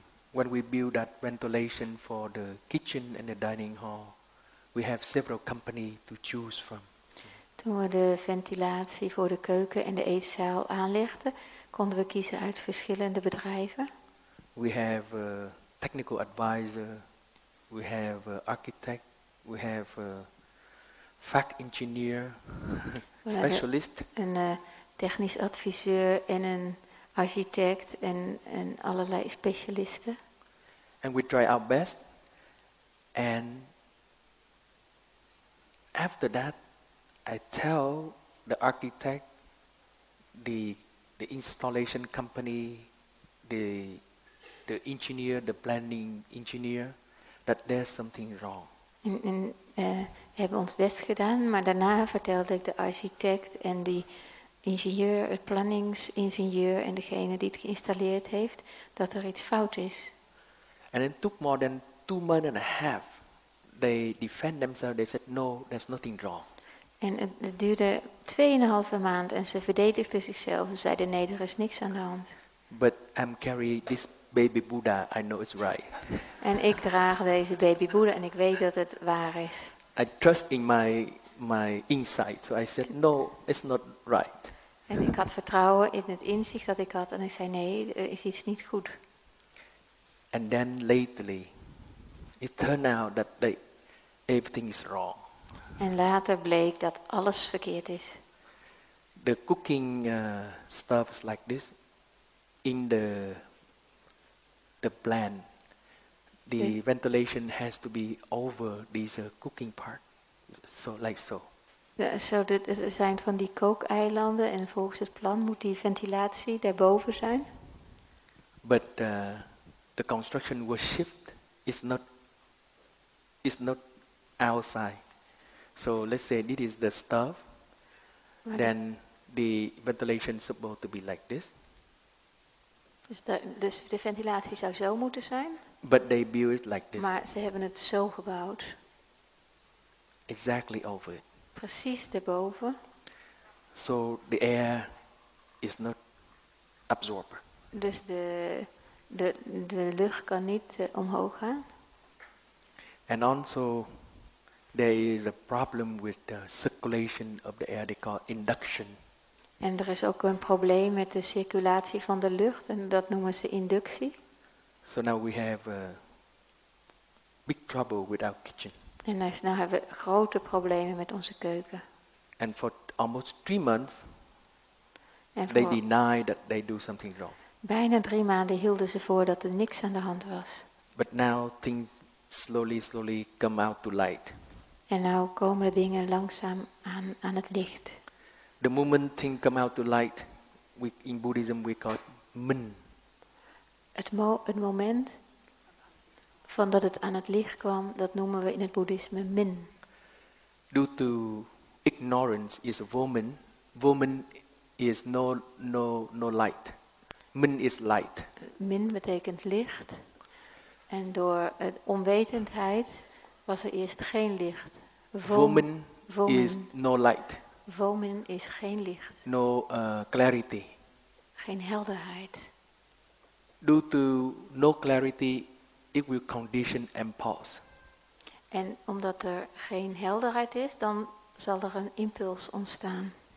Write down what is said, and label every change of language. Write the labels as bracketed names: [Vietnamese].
[English] When we build that ventilation for the kitchen and the dining hall, we have several companies to choose from. [Dutch] Toen we de ventilatie voor de keuken en de eetzaal aanlegden, konden we kiezen uit verschillende bedrijven. [English] We have a technical advisor, we have an architect, we have a Phap engineer, specialist. [Dutch] Een technisch adviseur en een architect en allerlei specialisten. [English] And we try our best. And after that, I tell the architect, the installation company, the engineer, the planning engineer, that there's something wrong. [Dutch] En hebben ons best gedaan, maar daarna vertelde ik de architect en die ingenieur, het planningsingenieur en degene die het geïnstalleerd heeft, dat er iets fout is. [English] And it took more than 2 months and a half. They defend themselves, they said, no, there's nothing wrong. [Dutch] En het duurde 2,5 maand en ze verdedigden zichzelf en zeiden nee, er is niks aan de hand. [English] But I'm carrying this baby Buddha, I know it's right. [Dutch] En ik draag deze baby Boeddha en ik weet dat het waar is. [English] I trust in my insight, so I said, no, it's not right. [Dutch] En ik had vertrouwen in het inzicht dat ik had en ik zei nee, er is iets niet goed. [English] And then lately, it turned out that everything is wrong. [Dutch] En later bleek dat alles verkeerd is. [English] The cooking stuff is like this. In the plan, the ventilation has to be over this cooking part. So like so. [Dutch] Er zijn van die kookeilanden en volgens het plan moet die ventilatie daarboven zijn. [English] But the construction was shift. It's not outside. So let's say this is the stuff. Then the ventilation is supposed to be like this. [Dutch] Dus de ventilatie zou zo moeten zijn. [English] But they build it like this. [Dutch] Maar ze hebben het zo gebouwd. [English] Exactly over it. [Dutch] Precies daarboven. [English] So the air is not absorbed. [Dutch] Dus de lucht kan niet omhoog gaan. [English] And also there is a problem with the circulation of the air. They call induction. [Dutch] En er is ook een probleem met de circulatie van de lucht en dat noemen ze inductie. [English] So now we have big trouble with our kitchen. [Dutch] En nou hebben we grote problemen met onze keuken. [English] And for almost 3 months, [Dutch] En [English] They [Dutch] voor [English] deny that they do something wrong. [Dutch] bijna 3 maanden hielden ze voor dat er niks aan de hand was. [English] But now things slowly come out to light. [Dutch] En nou komen de dingen langzaam aan het licht. [English] The moment things come out to light, in Buddhism we call it min. [Dutch] Het moment van dat het aan het licht kwam, dat noemen we in het boeddhisme min. [English] Due to ignorance is woman. Woman is no light. Min is light. [Dutch] Min betekent licht. En door onwetendheid was er eerst geen licht. [English] Woman is no light. [Dutch] Vomin is geen licht. [English] No clarity. [Dutch] Geen helderheid. [English] Due to no clarity, it will condition and pause. [Dutch] En omdat er geen helderheid is, dan zal er een impuls ontstaan.